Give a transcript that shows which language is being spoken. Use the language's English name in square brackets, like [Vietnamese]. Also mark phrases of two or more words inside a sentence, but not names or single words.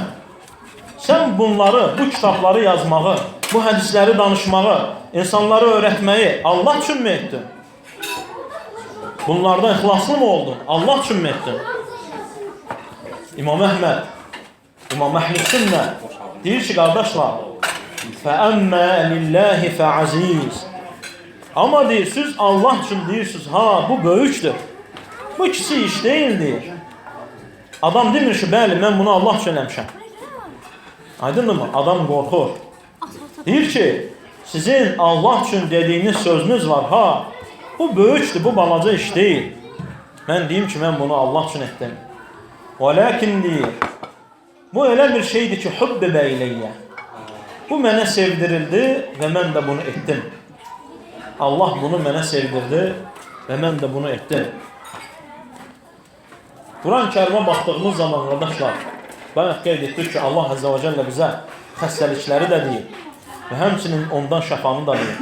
[Azerbaijani] Sən bunları, bu kitabları yazmağı, bu hədisləri danışmağı, insanları öyrətməyi Allah üçün mü etdin? Bunlardan ixlaslı mı oldun? Allah üçün mü etdin? İmam Əhməd, İmam Əhl-i Sünnə deyir ki, qardaşlar, [Arabic] فَأَمَّا لِلَّهِ فَعَزِيزِ [Azerbaijani] Amma deyirsiniz, Allah üçün deyirsiniz, ha, bu böyükdür. Bu kiçik iş deyil, deyir. Adam demir ki, bəli, mən bunu Allah üçün eləmişəm. Aydındır mı? Adam qorxur. Deyir ki, sizin Allah üçün dediyiniz sözünüz var, ha, bu böyükdür, bu balaca iş deyil. Mən deyim ki, mən bunu Allah üçün etdim. وَلَكِنْ deyir, bu elə bir şeydir ki, [Arabic] حُبِّبَ اِلَيَّ [Azerbaijani] Bu mənə sevdirildi və mən də bunu etdim. Allah bunu mənə sevdirdi və mən də bunu etdim. Quran-ı Kərimə baxdığımız zaman, qardaşlar, bayaq qeyd etdik ki, Allah Əzzə və Cəllə bizə xəstəlikləri də deyir və həmçinin ondan şəfanı da deyir.